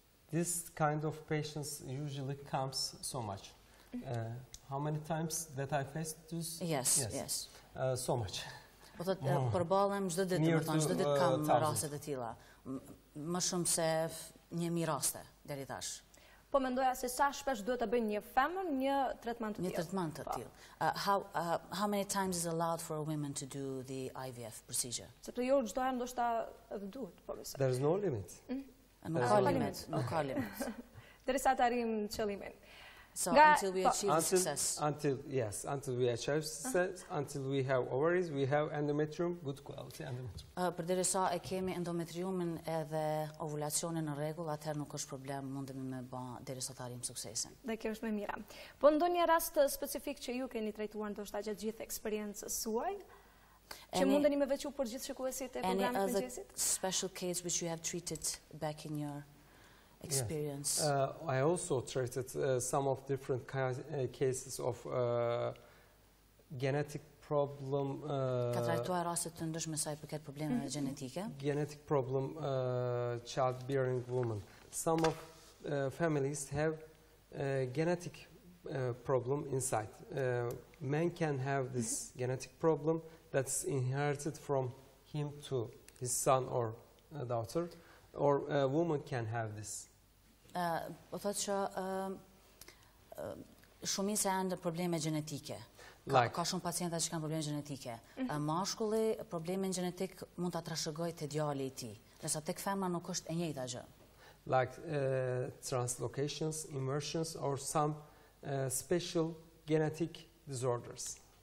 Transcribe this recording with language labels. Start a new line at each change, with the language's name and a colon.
English: This kind of patients usually comes so much. How many times that I faced this? Yes. So much.
Albanian: Po thotë përballem çdo ditë, çdo ditë kam raste të tilla. Më shumë se 1000 raste deri tash. Po mendoja se sa shpesh duhet ta bëjnë një femër një tretman të tillë. Një tretman të tillë.
English: How many times is allowed for a woman to do the IVF procedure?
Albanian: Sepse jo çdo herë ndoshta duhet, po besoj.
English: There is no limit.
Albanian: Nuk ka limit. Derisa të arrijmë qëllimin.
English: So until we achieve success. Until we achieve success, until we have ovaries, we have endometrium, good quality endometrium.
Albanian: Përderisa e kemi endometriumin edhe ovulacionin në rregull, atëherë nuk është problem, mundemi me bë derisa të arrijmë suksesin. Dhe kjo është më mira. Po ndonjë rast specifik që ju keni trajtuar ndoshta gjatë gjithë eksperiencës suaj? Që mundeni me veçu për gjithë shikuesit e programit Mëngjesit?
English: Any other special case which you have treated back in your experience? Yes. I also treated some of different cases of genetic problem.
Albanian: Ka trajtuar raste të ndryshme sa I përket problemeve gjenetike.
English: Genetic problem, childbearing women. Some of families have genetic problem inside. Men can have this genetic problem that's inherited from him to his son or daughter, or a woman can have this.
Albanian: Po thotë që shumica janë probleme gjenetike. Ka shumë pacienta që kanë probleme gjenetike. Mashkulli problemin gjenetik mund ta trashëgojë te djali I tij, ndërsa tek femra nuk është e njëjta gjë.
English: Like translocations, inversions, or some special genetic disorders.